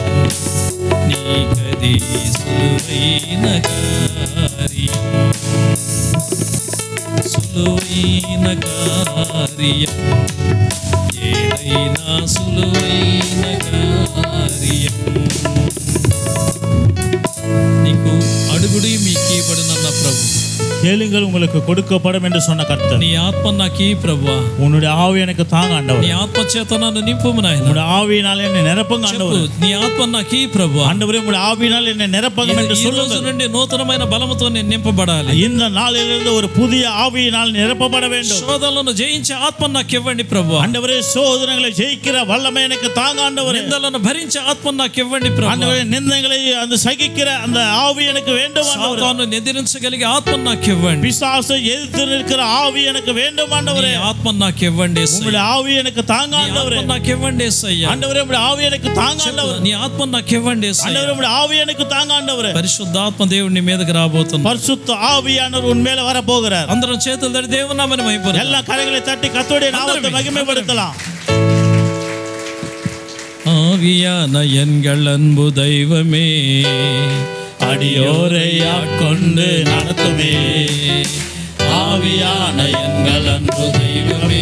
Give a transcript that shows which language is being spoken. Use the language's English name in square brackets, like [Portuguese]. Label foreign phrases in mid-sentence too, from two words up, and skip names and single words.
[Telugu] నీకది సులువైన కార్యం, సులువైన కార్యం ఏదైనా సులువైన కార్యం. నీకు అడుగుడి మీకు ఇవ్వబడునన్న ప్రభు, [Tamil] கேளுங்கள் உங்களுக்கு கொடுக்கப்படும் என்று சொன்ன கர்த்தர். [Telugu] నీ ఆత్మ నాకు ఈ ప్రభువా, [Tamil] உன்னுடைய ஆவி எனக்கு தாங்க ஆண்டவரே. [Telugu] నీ ఆత్మ చేత నన్ను నింపుము నాయనా. [Tamil] உம்முடைய ஆவியினால் என்னை நிரப்புங்க ஆண்டவரே. [Telugu] నీ ఆత్మ నాకు ఈ ప్రభువా, [Tamil] ஆண்டவரே உம்முடைய ஆவியினால் என்னை நிரப்புங்க என்று [Telugu] ఈ రోజు [Tamil] சொல்லுங்கள். [Telugu] నుండి నూతనమైన బలముతో నేను నింపబడాలి. [Tamil] இந்த நாளிலிருந்து ஒரு புதிய ஆவியினால் நிரப்பப்பட வேண்டும். [Telugu] శోధనలను జయించే ఆత్మ నాకు ఇవ్వండి ప్రభువా. [Tamil] ஆண்டவரே சோதனைகளை ஜெயிக்கிற வல்லமை எனக்கு தாங்க ஆண்டவரே. [Telugu] నిందలను భరించే ఆత్మ నాకు ఇవ్వండి ప్రభువా. [Tamil] ஆண்டவரே நிந்தங்களை அந்த சகிக்கிற அந்த ஆவி எனக்கு வேண்டும் ஆண்டவரே. [Telugu] సాతాను ఎదిరించగలిగే ఆత్మ నాకు ఇవ్వండి. [Tamil] பிசாசை எதிர்த்து நிற்கிற ஆவி எனக்கு வேண்டும் ஆண்டவரே. [Telugu] నీ ఆత్మ నాకు ఇవ్వండి యేసయ్యా. [Tamil] உம்முடைய ஆவி எனக்கு தாங்க [Telugu] నీ [Tamil] ஆண்டவரே. [Telugu] ఆత్మ నాకు ఇవ్వండి యేసయ్యా. [Tamil] ஆண்டவரே உம்முடைய ஆவி எனக்கு தாங்க ஆண்டவரே. [Telugu] నీ ఆత్మ నాకు ఇవ్వండి యేసయ్యా. [Tamil] ஆண்டவரே உம்முடைய ஆவி எனக்கு தாங்க ஆண்டவரே. [Telugu] పరిశుద్ధాత్మ దేవుడు నీ మీదకి రాబోతున్నాడు. [Tamil] பரிசுத்த ஆவியானவர் உன் மேல வர போகிறார். [Telugu] అందరం చేతులు తట్టి దేవుని నామమున మహిమపరచుదాం. [Tamil] எல்லா கரங்களை தட்டி கர்த்தருடைய நாமத்தை மகிமைப்படுத்தலாம். ஆவியான எங்கள் அன்பு தெய்வமே, அடியோரை ஆட்கொண்டு நடத்துமே. ஆவியான எங்கள் அன்பு தெய்வமே,